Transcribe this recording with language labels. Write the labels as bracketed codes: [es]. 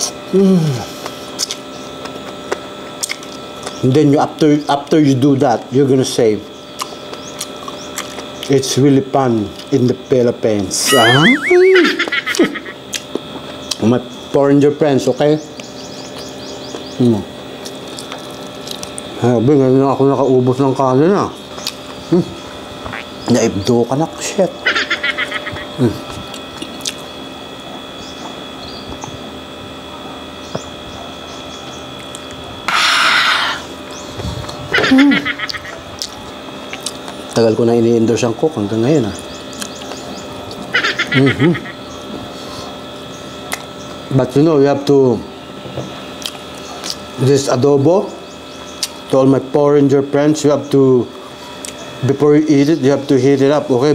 [en] And then after you do that, you're gonna say, it's really fun in the Philippines. My foreigner friends, okay? [tl] Sabi, ngayon ako nakaubos ng kanin ah. Naibdo ka na, shit. Tagal ko na ini-endorse ang Coke hanggang ngayon ah. [en] But you know, you have to, this adobo, to all my foreigner friends, you have to, before you eat it, you have to heat it up, okay?